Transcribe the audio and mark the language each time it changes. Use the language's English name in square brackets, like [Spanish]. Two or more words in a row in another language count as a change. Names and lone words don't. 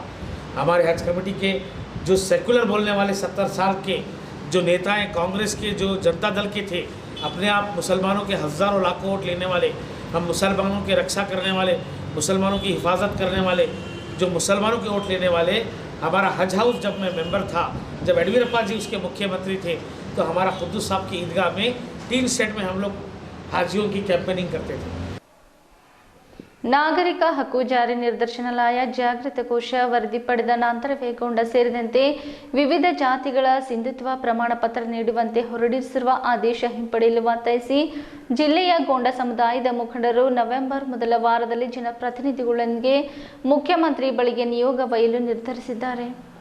[Hindi] हमारे हज कमेटी के जो सेकुलर बोलने वाले 70 साल के जो नेता हैं, कांग्रेस के जो जनता दल के थे, अपने आप मुसलमानों के हज़ारों लाखों वोट लेने वाले, हम मुसलमानों के रक्षा करने वाले, मुसलमानों की हिफाजत करने वाले, जो मुसलमानों के वोट लेने वाले, हमारा हज हाउस जब मैं मेंबर था, जब येडियुरप्पा जी उसके मुख्यमंत्री थे, तो हमारा खुद्दूस साहब की ईदगाह में 3 स्टेट में हम लोग हाजियों की कैंपेनिंग करते थे। [Kannada] ನಾಗರಿಕ ಹಕ್ಕು ಜಾರಿ ನಿರ್ದೇಶನಾಲಯ ಜಾಗೃತ ಕೋಶ ವರದಿ ಪಡೆದ ನಂತರವೇ ಗೊಂಡ ಸೇರಿದಂತೆ ವಿವಿಧ ಜಾತಿಗಳ ಸಿಂಧುತ್ವ ಪ್ರಮಾಣ ಪತ್ರ ನೀಡುವಂತೆ ಹೊರಡಿಸಿರುವ ಆದೇಶ ಹಿಂಪಡೆಯಲು ಒತ್ತಾಯಿಸಿ ಜಿಲ್ಲೆಯ ಗೊಂಡ ಸಮುದಾಯದ ಮುಖಂಡರು ನವೆಂಬರ್ ಮೊದಲ ವಾರದಲ್ಲಿ ಜನಪ್ರತಿನಿಧಿಗಳೊಂದಿಗೆ ಮುಖ್ಯಮಂತ್ರಿ ಬಳಿಗೆ ನಿಯೋಗ ಒಯ್ಯಲು ನಿರ್ಧರಿಸಿದ್ದಾರೆ.